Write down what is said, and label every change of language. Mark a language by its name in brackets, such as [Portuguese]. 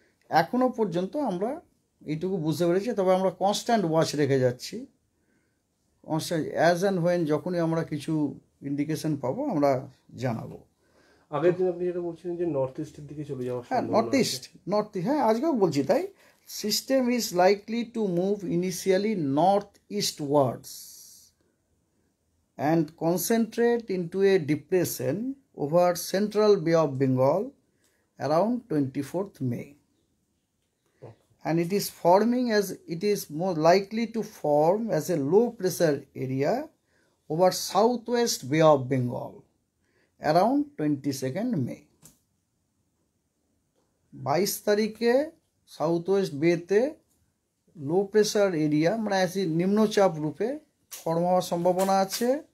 [Bangla] এখনও পর্যন্ত আমরা এইটুকু বুঝতে পেরেছি, তবে আমরা কনস্ট্যান্ট ওয়াচ রেখে যাচ্ছি। [English] constant as and when [Bangla] যখনই আমরা কিছু ইন্ডিকেশন পাবো আমরা জানাবো। আগের দিন আপনি যেটা বলছিলেন যে নর্থ ইস্টের দিকে চলে যাওয়া, হ্যাঁ নর্থ হ্যাঁ আজকেও বলছি তাই। [English] System is likely to move initially northeastwards and concentrate into a depression over central Bay of Bengal around 24th May. And it is more likely to form as a low pressure area over southwest Bay of Bengal around 22nd May. [Bangla] 22 তারিখে south West বেতে low pressure area মানে নিম্নচাপ রূপে form হওয়ার সম্ভাবনা আছে।